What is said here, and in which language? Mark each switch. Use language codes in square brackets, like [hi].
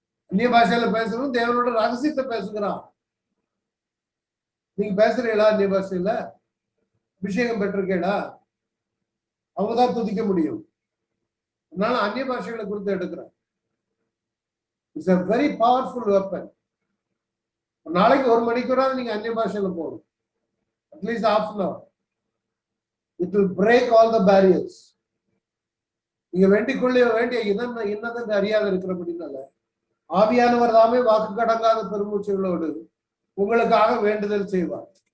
[ta] அந்நிய பாஷையில பேசணும், தேவனோட ரகசியத்தை பேசுகிறான். நீங்க பேசுறீங்களா அந்நிய பாஷையில? அபிஷேகம் பெற்றிருக்கீங்களா? அவங்கதான் துதிக்க முடியும். அதனால அந்நிய பாஷைகளை குறித்து எடுக்கிறேன். [en] It's a very powerful weapon. [ta] ஒரு நாளைக்கு 1 மணிக்கூறாவது நீங்க அந்நிய பாஷையில போகணும், [en] At least half an hour. It will break all the barriers. [ta] நீங்க வேண்டிக்கொள்ள வேண்டிய இன்னதென்று அறியாத இருக்கிறபடினால ஆவியானவர் தாமே வாக்கு கடங்காத பெருமூச்சுகளோடு உங்களுக்காக வேண்டுதல் செய்வார்.